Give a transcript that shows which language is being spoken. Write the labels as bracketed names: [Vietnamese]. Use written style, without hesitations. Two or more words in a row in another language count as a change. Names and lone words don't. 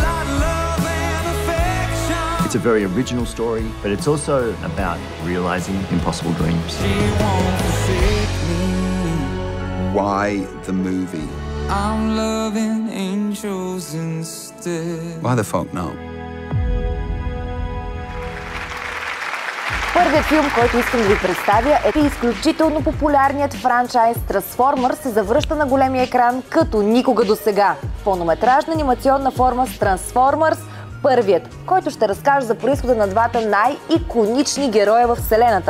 [English] It's a very original story, but it's also about realizing impossible dreams. Why the movie? I'm loving angels instead. Why the fuck not? [Bulgarian] Първият филм, който искам да ви представя, е изключително популярният франчайз Transformers се завръща на големия екран като никога досега. Пълнометражна анимационна форма с Transformers, първият, който ще разкаже за произхода на двата най-иконични героя в вселената.